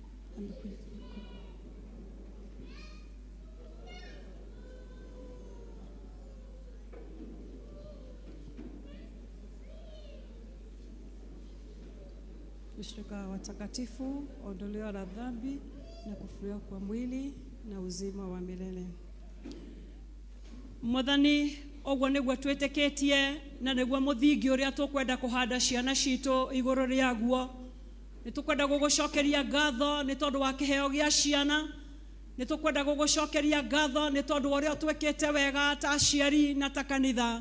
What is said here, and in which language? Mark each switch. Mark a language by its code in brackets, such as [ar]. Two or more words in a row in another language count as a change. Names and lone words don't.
[sw] Ushirika wa watakatifu, ondoleo la dhambi na kufufuliwa kwa mwili na uzima wa milele. [ki] Mwathani, ogwo niguo twiteketie na niguo muthingi uria tukwenda kuhanda ciana citu iguru riaguo. Nitukwenda gugucokeria ngatho ni tondu wa kiheo gia ciana. Nitukwenda gugucokeria ngatho ni tondu uria twekete wega ta aciari na ta kanitha.